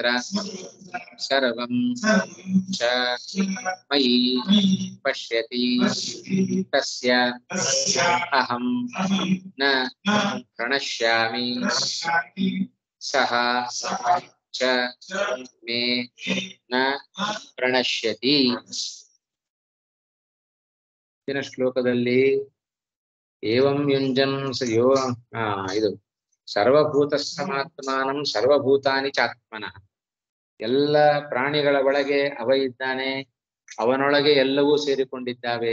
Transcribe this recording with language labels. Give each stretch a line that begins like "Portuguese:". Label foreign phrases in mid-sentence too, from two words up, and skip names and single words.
Sanskrit: ಸರ್ವಂ ಚ ಮಯಿ ಪಶ್ಯತಿ ತಸ್ಯ ಅಹಂ ನ ಪ್ರಣಶ್ಯಾಮಿ ಸಹ ಚ ಮೇ ನ ಪ್ರಣಶ್ಯತಿ.
Kannada: ಇಂದಿನ ಶ್ಲೋಕದಲ್ಲಿ
Sanskrit: ಏವಂ ಯುಂಜಂ ಇದು ಸರ್ವಭೂತಸ್ಥಮಾತ್ಮಾನಂ ಸರ್ವಭೂತಾನಿ ಚಾತ್ಮನಃ.
Kannada: ಎಲ್ಲ ಪ್ರಾಣಿಗಳ ಒಳಗೆ ಅವ ಇದ್ದಾನೆ, ಅವನೊಳಗೆ ಎಲ್ಲವೂ ಸೇರಿಕೊಂಡಿದ್ದಾವೆ.